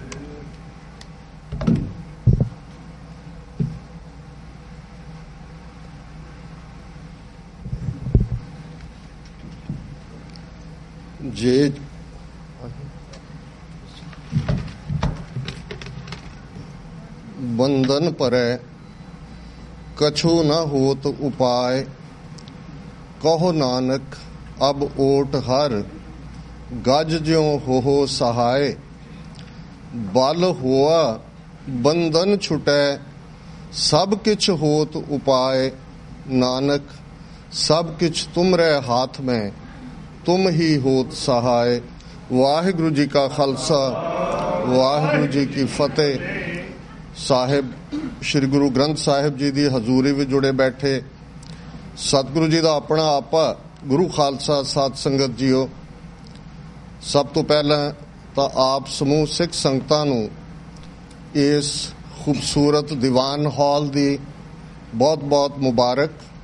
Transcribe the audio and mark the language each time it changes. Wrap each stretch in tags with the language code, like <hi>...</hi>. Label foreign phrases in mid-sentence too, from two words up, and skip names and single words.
<pa>ਜੇ ਬੰਧਨ ਪਰੈ ਕਛੁ ਨ ਹੋਤ ਉਪਾਇ ਕਹੋ ਨਾਨਕ ਅਬ ਓਟ ਹਰ ਗਜ ਜਿਉਂ ਹੋ ਸਹਾਇ। ਬਲ ਹੋਆ ਬੰਧਨ ਛੁਟੈ ਸਭ ਕਿਛ ਹੋਤ ਉਪਾਇ। ਨਾਨਕ ਸਭ ਕਿਛ ਤੁਮਰੇ ਹਾਥ ਮੈ ਤੁਮ ਹੀ ਹੋਤ ਸਹਾਇ। ਵਾਹਿਗੁਰੂ ਜੀ ਕਾ ਖਾਲਸਾ ਵਾਹਿਗੁਰੂ ਜੀ ਕੀ ਫਤਿਹ। ਸਾਹਿਬ ਸ਼੍ਰੀ ਗੁਰੂ ਗ੍ਰੰਥ ਸਾਹਿਬ ਜੀ ਦੀ ਹਜ਼ੂਰੀ ਵਿੱਚ ਜੁੜੇ ਬੈਠੇ ਸਤਿਗੁਰੂ ਜੀ ਦਾ ਆਪਣਾ ਆਪਾ ਗੁਰੂ ਖਾਲਸਾ ਸਾਧ ਸੰਗਤ ਜੀਓ, ਸਭ ਤੋਂ ਪਹਿਲਾਂ ਤਾਂ ਆਪ ਸਮੂਹ ਸਿੱਖ ਸੰਗਤਾਂ ਨੂੰ ਇਸ ਖੂਬਸੂਰਤ ਦੀਵਾਨ ਹਾਲ ਦੀ ਬਹੁਤ-ਬਹੁਤ ਮੁਬਾਰਕ।</pa>